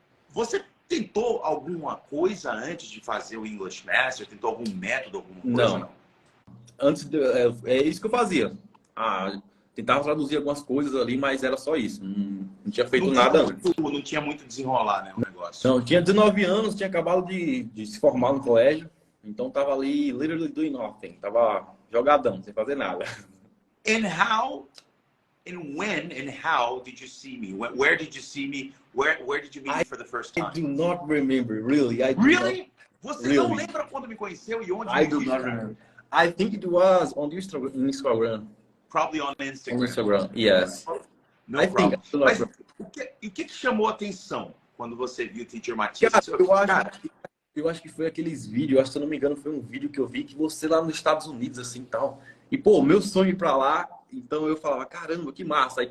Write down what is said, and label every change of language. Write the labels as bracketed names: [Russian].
[Portuguese] Você tentou alguma coisa antes de fazer o English Master? Tentou algum método, alguma coisa? Não. É isso que eu fazia. Tentava traduzir algumas coisas ali, mas era só isso. Não tinha feito nada antes. Não tinha muito desenrolar, né, o negócio. Não, eu tinha 19 anos, tinha acabado de se formar no colégio. Então tava ali, [English] literally doing nothing. [Portuguese] Tava jogadão, sem fazer nada. [English] And when and how did you see me? Where did you see me? Where did you meet me for the first time? I do not remember, really. Really? [Portuguese] Você não lembra quando me conheceu e onde? [English] I do not remember. I think it was on Instagram. Probably on Instagram. On Instagram, yes. No problem. [Portuguese] Mas o que chamou a atenção quando você viu o Teacher Matias? Eu acho que foi aqueles vídeos, se eu não me engano, foi um vídeo que eu vi que você lá nos Estados Unidos, assim, tal. E, pô, meu sonho ir pra lá, então eu falava, caramba, que massa.